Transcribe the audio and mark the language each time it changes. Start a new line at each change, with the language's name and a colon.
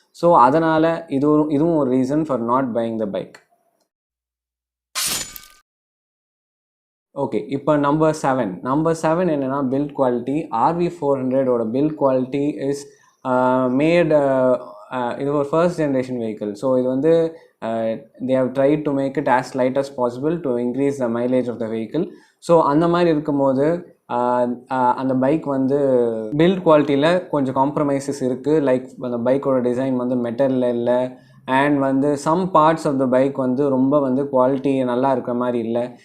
English: so
Tamil: அதனால் இதுவும் ஒரு
English: Reason for not buying the bike.
Tamil: Okay, இப்போ நம்பர் 7 என்னென்னா build quality.
English: RV400ஓட build quality is made,
Tamil: இது ஒரு
English: First generation vehicle. So
Tamil: இது வந்து
English: they have tried to make it as light as possible to increase the mileage of the vehicle.
Tamil: So அந்த மாதிரி இருக்கும்போது அந்த பைக் வந்து பில்ட் குவாலிட்டியில் கொஞ்சம் காம்ப்ரமைசஸ் இருக்குது. லைக் அந்த பைக்கோட டிசைன் வந்து மெட்டலில் இல்லை, அண்ட் வந்து
English: some parts of the bike
Tamil: வந்து ரொம்ப வந்து குவாலிட்டி நல்லா இருக்கிற மாதிரி இல்லை.